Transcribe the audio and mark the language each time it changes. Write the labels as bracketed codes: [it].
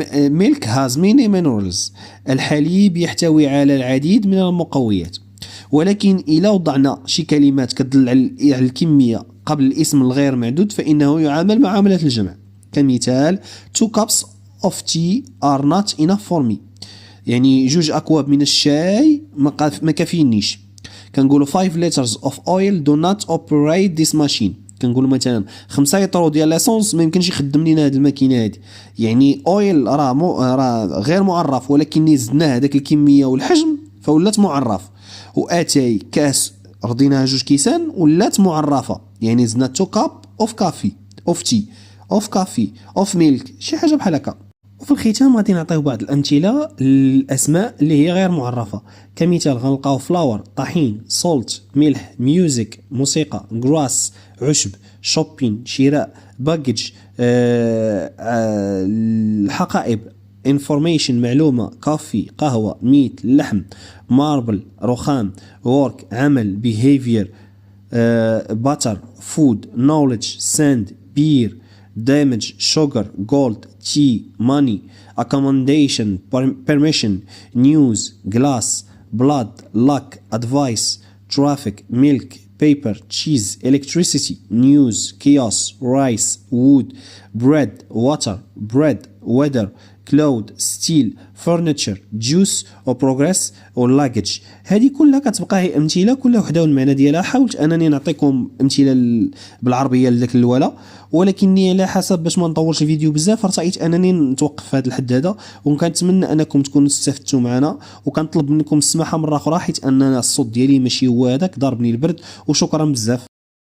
[en] milk has many minerals، [ar] الحليب يحتوي على العديد من المقويات. ولكن إذا وضعنا شي كلمات كتدل على الكمية قبل الاسم الغير معدود فإنه يعامل معاملة الجمع. كمثال [en] 2 cups of tea are not enough for me. [ar] يعني 2 أكواب من الشاي ما كافينيش. كنقولوا [en] 5 liters of oil do not operate this machine. [ar] كنقولوا مثلا 5 يطرو ديال لاسونس ما يمكنش يخدم لينا هذه الماكينه هذه. يعني اويل راه غير معرف، ولكن زدنا هذاك الكميه والحجم فولات معرف. واتاي كاس رضيناها 2 كيسان ولات معرفه، يعني زدنا 2 [en] cup of coffee of tea of coffee of milk, [ar] شي حاجه بحال هكا. وفي الختام غادي نعطيو بعض الامثله للاسماء اللي هي غير معرفه. كمثال غنلقاو فلاور طحين، سولت ملح، ميوزك موسيقى، غراس عشب، شوبين شراء، باجج الحقائب، information معلومة، كافي قهوة، ميت لحم، ماربل رخام، work عمل، behavior [en] butter food knowledge sand beer damage sugar gold tea money accommodation permission news glass blood luck advice traffic milk paper cheese electricity news chaos rice wood bread water bread weather cloud steel furniture juice و progress و luggage. [ar] هذه كلها كتبقى هي امثله كل وحده والمعنى ديالها. حاولت انني نعطيكم امثله بالعربيه لذاك الولا، ولكني على حسب باش ما نطولش الفيديو بزاف رأيت انني نتوقف في هذا الحد هذا. وكنتمنى انكم تكونوا استفدتوا معنا، وكنطلب منكم السماحه مره اخرى حيت ان الصوت ديالي ماشي هو هذاك ضربني البرد. وشكرا بزاف.